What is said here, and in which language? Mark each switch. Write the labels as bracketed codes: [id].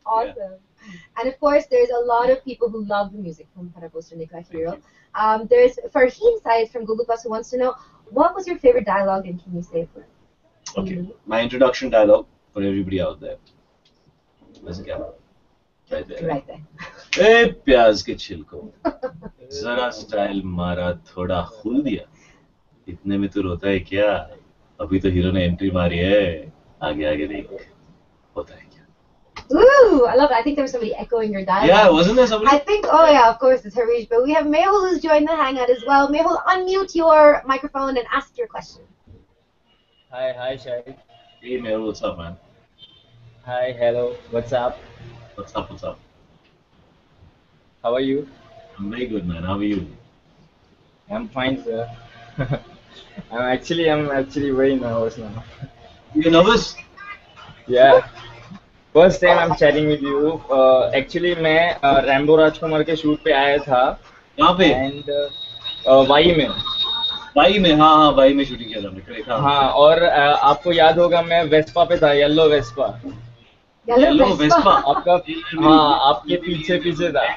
[en] Awesome. Yeah. And of course, there's a lot of people who love the music from Phata Poster Nikla Hero. There's Farheen Syed from Google Plus who wants to know, what was your favorite dialogue and can you say it for us? Okay, my introduction dialogue for everybody out there. Where's the camera? Right there. Right there. [hi] Hey, प्याज के छिलको, जरा style मारा थोड़ा खुल दिया, इतने में तो रोता है क्या? अभी तो हीरो ने एंट्री मारी है, आगे आगे देख, होता है क्या? [en] Ooh, I love it. I think there was somebody echoing your dialogue. Yeah, wasn't there somebody? I think, oh yeah, of course, it's Harish. But we have Mehul who's joined the Hangout as well. Mehul, unmute your microphone and ask your question. Hi, Shahid. Hey, Mehul, what's up, man? Hi, hello, what's up? What's up? How are you? I'm very good, man. How are you? I'm fine, sir. I'm actually very nervous now. You're nervous? Yeah. First time I'm chatting with you. [hi] Actually, मैं Rambo राजकुमार के shoot पे आया था. कहाँ पे? And Y में. हाँ, Y में शूटिंग किया था हमने. हाँ, और आपको याद होगा मैं वेस्पा पे था, येलो वेस्पा. Yellow Vespa. आपका हाँ, आपके पीछे था.